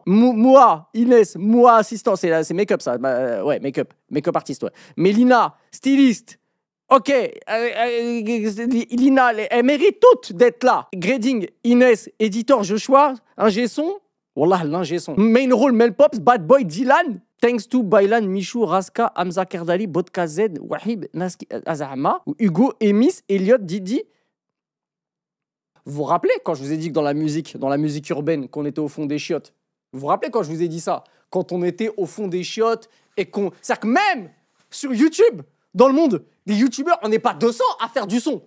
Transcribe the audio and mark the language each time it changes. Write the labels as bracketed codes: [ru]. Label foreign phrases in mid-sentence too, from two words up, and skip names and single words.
[fr] Moi, Inès, moi assistant, c'est make-up ça. Ouais, make-up artiste, ouais. Mélina, styliste. Ok, Lina, elle mérite toutes d'être là. Grading, Inès, éditeur, Joshua, ingé son. Wallah, l'ingé son. [en] Main role, Mel Pops, Bad Boy, Dylan. Thanks to Bailan, Michou, Raska, Hamza Kerdali, Bodka Z, Wahib, Naski, Azahama, Hugo, Emis, Elliot, Didi. [fr] Vous vous rappelez quand je vous ai dit que dans la musique urbaine, qu'on était au fond des chiottes? Vous vous rappelez quand je vous ai dit ça? Quand on était au fond des chiottes et qu'on... C'est-à-dire que même sur YouTube, dans le monde, des youtubeurs, on n'est pas 200 à faire du son.